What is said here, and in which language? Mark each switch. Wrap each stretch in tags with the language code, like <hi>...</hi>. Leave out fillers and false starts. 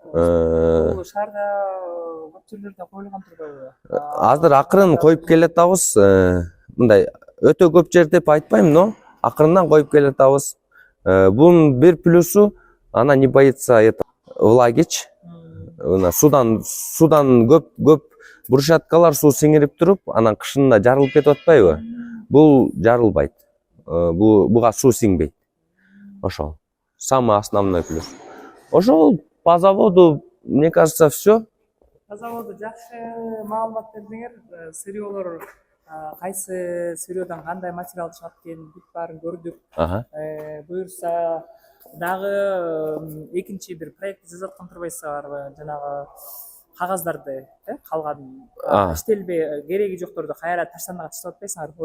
<ky>Бул шаарда көп жерлерде коюлган турбайбы? Азыр акырын коюп келатабыз. Мындай өтө көп жер деп айтпайм, но акырындан коюп келатабыз. Бунун бир плюсу,</ky> <ru>она не боится влагич.</ru> <ky>Судан көп брусчаткалар суу сиңирип туруп, анан кышында жарылып кетип атпайбы? Бул жарылбайт. Буга суу сиңбейт. Ошол.</ky> <ru>Самый основной плюс. Ошол по заводу, мне кажется, все.</ru> <ky>По заводу жакшы маалымат бердиңер. Сырьёлор кайсы сырьёдан кандай материал чыгат экенин бүт баарын көрдүк. Буюрса дагы экинчи бир проект жазып аткан турбайсыздарбы? Жанагы кагаздарды, калган иштелбей кереги жокторду кайра таштандыга таштап атпайсыңарбы?</ky>